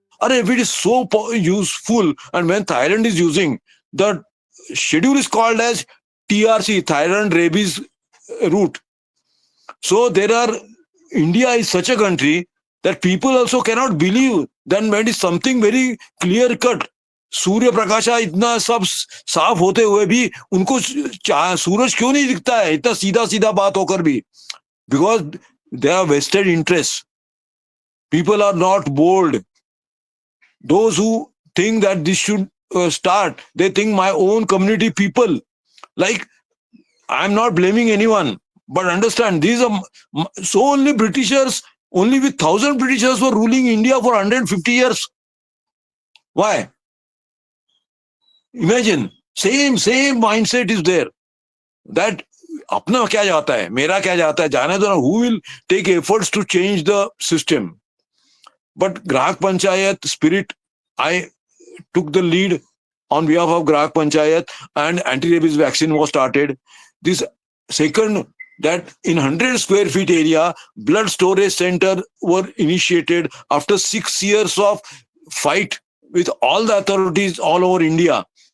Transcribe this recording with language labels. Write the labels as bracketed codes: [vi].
[en] if it is so useful, and when Thailand is using, the schedule is called as TRC, Thailand Rabies Route. So India is such a country that people also cannot believe that when it is something very clear cut. [hi] सूर्य प्रकाशा इतना सब साफ होते हुए भी उनको सूरज क्यों नहीं दिखता है, इतना सीधा सीधा बात होकर भी? [en] Because there are vested interests. People are not bold. Those who think that this should start, they think my own community people. Like, I'm not blaming anyone, but understand, these are so only Britishers, only with 1,000 Britishers were ruling India for 150 years. Why? Imagine, same mindset is there. [hi] That अपना क्या जाता है, मेरा क्या जाता है, जाने दो ना. [en] Who will take efforts to change the system? But Grahak Panchayat spirit, I took the lead on behalf of Grahak Panchayat, and anti-rabies vaccine was started. This second, that in 100 square feet area, blood storage center were initiated after 6 years of fight with all the authorities all over India.